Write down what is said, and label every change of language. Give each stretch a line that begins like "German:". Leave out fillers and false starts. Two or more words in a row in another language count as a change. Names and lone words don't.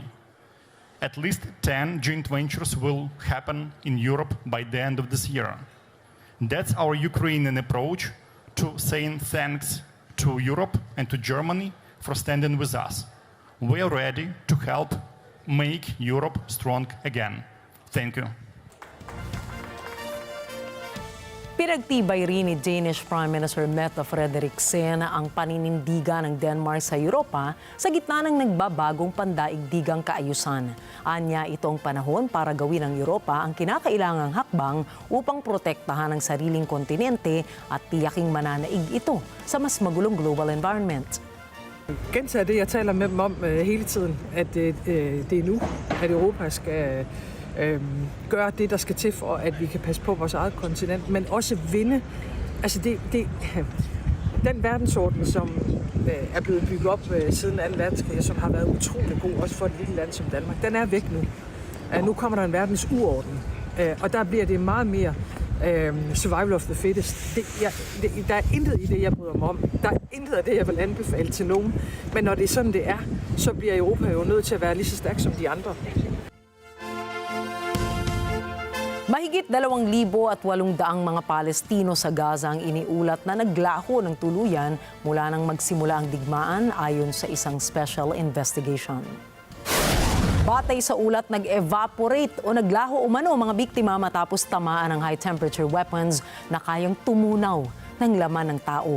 English: At least 10 joint ventures will happen in Europe by the end of this year. That's our Ukrainian approach to saying thanks to Europe and to Germany for standing with us. We are ready to help make Europe strong again. Thank you.
Filipino: Pinagtibay rin ni
English: Danish Prime Minister
Filipino: Mette Frederiksen ang paninindigan ng Denmark sa Europa sa gitna ng nagbabagong pandaigdigang kaayusan. Anya, ito ang panahon para gawin ng Europa ang kinakailangang hakbang upang protektahan ang sariling kontinente at tiyaking mananaig ito sa mas magulong
English: global environment.
Danish: Gentager det, jeg taler med dem om hele tiden, at det er nu, at Europa skal gøre det, der skal til for, at vi kan passe på vores eget kontinent, men også vinde. Altså den verdensorden, som er blevet bygget op siden 2. verdenskrig, som har været utrolig god, også for et lille land som Danmark, den er væk nu. Nu kommer der en verdens uorden, og der bliver det meget mere
English: survival of the fittest.
Danish: Der er intet i det, jeg bryder mig om. Der er intet af det, jeg vil anbefale til nogen. Men når det er sådan, det er, så bliver Europa jo nødt til at være lige så stærk som de andre.
Filipino: Mahigit 2,800 mga Palestino sa Gaza ang iniulat na naglaho ng tuluyan mula nang magsimula ang digmaan ayon sa isang
English: special investigation.
Filipino: Batay sa ulat, nag-evaporate o naglaho umano mga biktima matapos tamaan ng
English: high-temperature weapons
Filipino: na kayang tumunaw ng laman ng tao.